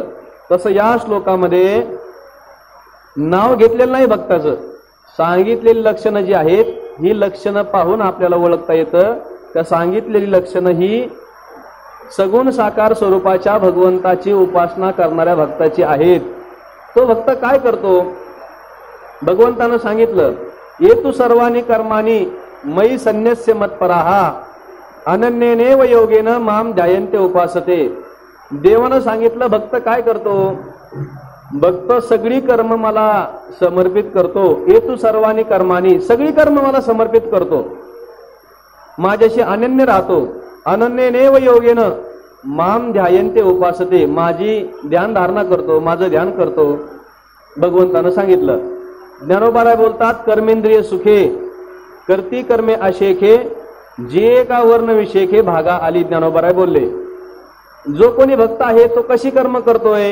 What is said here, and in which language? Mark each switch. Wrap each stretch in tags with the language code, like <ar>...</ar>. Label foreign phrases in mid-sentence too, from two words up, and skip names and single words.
<mr>तसं या श्लोकामध्ये नाव घेतलेलं नाही भक्ताचं, सांगितलेली लक्षणं जी आहेत ही लक्षणं पाहून आपल्याला ओळखता येतं. त्या सांगितलेली लक्षणं ही सगुण साकार स्वरूपाच्या भगवंताची उपासना करणाऱ्या भक्ताची आहेत. तो भक्त काय करतो? भगवंतानं सांगितलं,</mr> <sa>ये तू सर्वानी कर्मानी मयी संन्यस्य मत्पराहा अनन्येनेव योगेन माम ध्यायन्ते उपासते.</sa> <mr>देवानं सांगितलं भक्त काय करतो? भक्त सगळी कर्म मला समर्पित करतो.</mr> <sa>ये तू सर्वानी कर्मानी,</sa> <mr>सगळी कर्म मला समर्पित करतो, माझ्याशी अनन्य राहतो.</mr> <sa>अनन्येनेव योगेन माम ध्यायन्ते उपासते,</sa> <mr>माझी ध्यान धारणा करतो, माझं ध्यान करतो. भगवंतानं सांगितलं. ज्ञानोबाराय बोलतात, कर्मेंद्रिय सुखे करती कर्मे अशेखे जे का वर्ण विशेखे भागा आली. ज्ञानोबाराय बोलले, जो कोणी भक्त आहे तो कशी कर्म करतोय?</mr>